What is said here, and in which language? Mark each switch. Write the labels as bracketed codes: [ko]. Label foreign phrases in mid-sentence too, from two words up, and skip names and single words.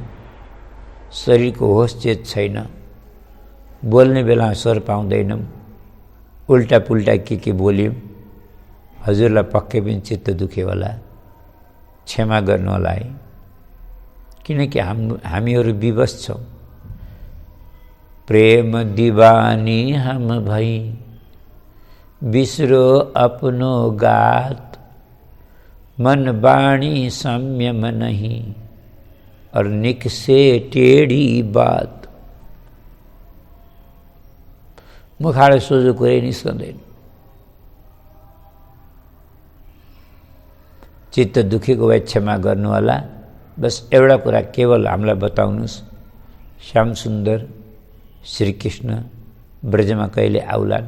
[ne] शरीरको होस चेत छैन, बोल्ने बेला स्वर पाउँदैनौँ, उल्टा पुल्टा के बोल्यौँ। हजुरलाई पक्कै पनि चित्त दुख्यो होला, क्षमा गर्नु होला है। किनकि हामीहरू विवश छौँ। [bra] प्रेम दीवानी हम भई बिसरो अपनो गात, मन बाणी संयम नहीं और निकसे टेढ़ी बात। [ne] मुखाबाट सोझो कुरै निस्कँदैन। चित्त दुखेको भए क्षमा गर्नु होला। बस एउटा कुरा केवल हामीलाई बताउनुहोस्, श्याम सुन्दर श्रीकृष्ण ब्रजमा कहिले आउलान्?